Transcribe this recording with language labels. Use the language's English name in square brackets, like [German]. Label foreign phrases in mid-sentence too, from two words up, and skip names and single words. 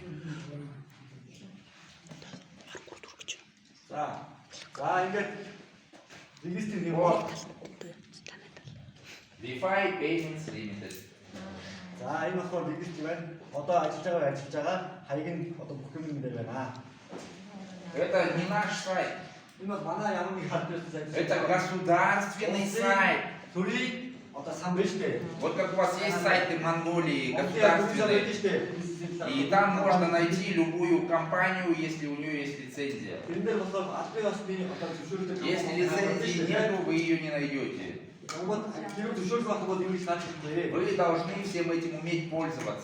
[Mongolian] За ингээд регистрийн нэг бол Wi-Fi Payments Limited. за энэ болохоор регистр байна. Одоо ажиллаж байгаа хаяг нь одоо бүх юм дээр байна. [Russian] Это не наш сайт. [Mongolian] Энэ бол манай ямгийн албан ёсны сайт. [Russian] Это государственный сайт. [Mongolian] Төрийн одоо сан биш дээ. [Russian] Вот как у вас есть сайты Монголии государственные. И там можно найти любую компанию, если у нее есть лицензия. Если лицензии нет, вы ее не найдете. Вы должны всем этим уметь пользоваться.